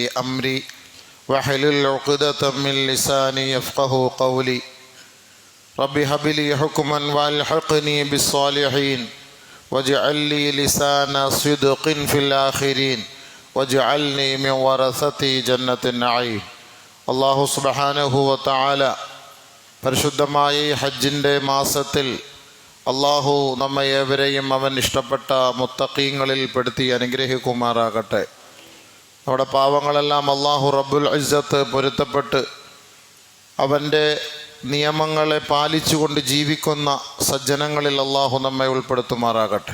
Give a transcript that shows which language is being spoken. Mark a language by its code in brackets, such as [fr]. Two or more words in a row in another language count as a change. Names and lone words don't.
[ar] أمري واحلل عقدة من لساني يفقه قولي رب هب لي حكما والحقني بالصالحين واجعل لي لسان صدق في الآخرين واجعلني من ورثة جنة النعيم الله سبحانه وتعالى [ml] പരിശുദ്ധമായ ഈ ഹജ്ജിൻ്റെ മാസത്തിൽ അള്ളാഹു നമ്മയേവരെയും അവൻ ഇഷ്ടപ്പെട്ട മുത്തഖീങ്ങളിൽ പെടുത്തി അനുഗ്രഹിക്കുമാറാകട്ടെ. നമ്മുടെ പാവങ്ങളെല്ലാം [ar] الله رب العزة [ml] പൊരുത്തപ്പെട്ട് അവൻ്റെ നിയമങ്ങളെ പാലിച്ചുകൊണ്ട് ജീവിക്കുന്ന സജ്ജനങ്ങളിൽ അള്ളാഹു നമ്മെ ഉൾപ്പെടുത്തുമാറാകട്ടെ.